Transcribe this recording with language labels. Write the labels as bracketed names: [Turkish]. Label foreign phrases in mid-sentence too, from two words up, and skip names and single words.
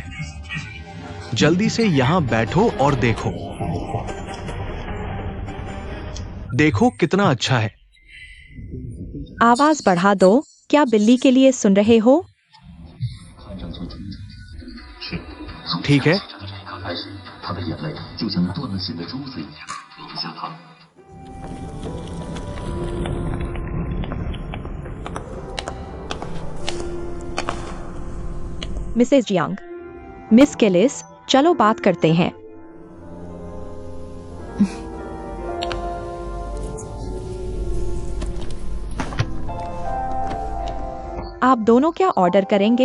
[Hindi] जल्दी से यहां बैठो और देखो। देखो कितना अच्छा है। आवाज बढ़ा दो। क्या बिल्ली के लिए सुन रहे हो? ठीक है। [Chinese] 他的眼泪就像断了线的珠子一样流下淌。 [Hindi] मिसेस जियांग, मिस केलिस, चलो बात करते हैं। आप दोनों क्या ऑर्डर करेंगे?